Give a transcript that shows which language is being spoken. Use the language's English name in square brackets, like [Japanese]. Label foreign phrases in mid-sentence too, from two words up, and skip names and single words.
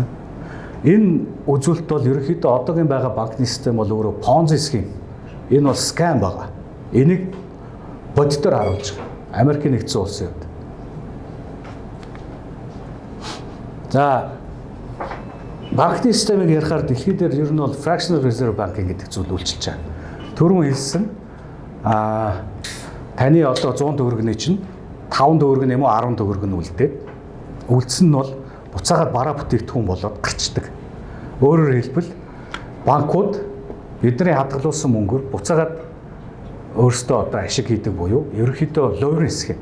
[Mongolian] Энэ үзүүлэлт бол ерөнхийдөө одоогийн байгаа банкны систем бол өөрөө Ponzi схем. Энэ бол scam байгаа. Энийг бодитоор харуулж байгаа. Америкийн нэгдсэн улсын хувьд. За банкны системийг ярихаар дэлхийд дээр ер нь бол [English] fractional reserve banking [Mongolian] гэдэг зүйл үйлчилж байгаа. Түрүүн хэлсэн таны одоо 100 төгрөгийн чинь 5 төгрөг юм уу 10 төгрөг нь үлдээд үлдсэн нь бол буцаагаад бараа бүтээгдэхүүн болоод гарчдаг. Өөрөөр хэлбэл банкуд бидний хадгалуулсан мөнгөөр буцаагаад өөрсдөө одоо ашиг хийдэг буюу ерөнхийдөө лоурийн схем.